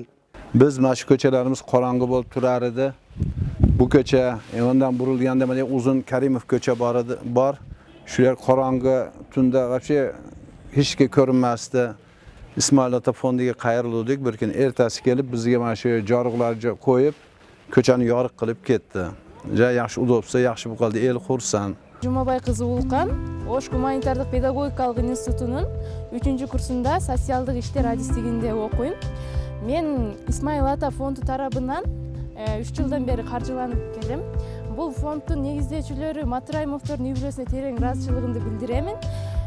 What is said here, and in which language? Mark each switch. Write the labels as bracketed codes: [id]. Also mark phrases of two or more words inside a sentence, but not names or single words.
[uz] Biz mana shu ko'chalarimiz qorong'i bo'lib turar edi. Bu ko'cha undan burilganda mana uzun Karimov ko'cha bor. Shu yer qorong'i tunda вообще hech kim ko'rinmasdi. Ismoil ota fondiga qayrildik. Bir kun ertasi kelib bizga mana shu yorug'larni qo'yib, ko'chani yoriq qilib ketdi. Ja yaxshi udobsa, yaxshi bo'ldi, el xursand. [ky] Жумабай кызы Улкан Ош гуманитардык педагогикалык институтунун 3-курсунда социалдык иштер адистигинде окуйм. Мен Исмаил ата фонду тарабынан 3 жылдан бери каржыланып келем. Бул фонддун негиздөөчүлөрү Матраимовдордун үй бүлөсүнө терең ыраазычылыгымды билдиремин.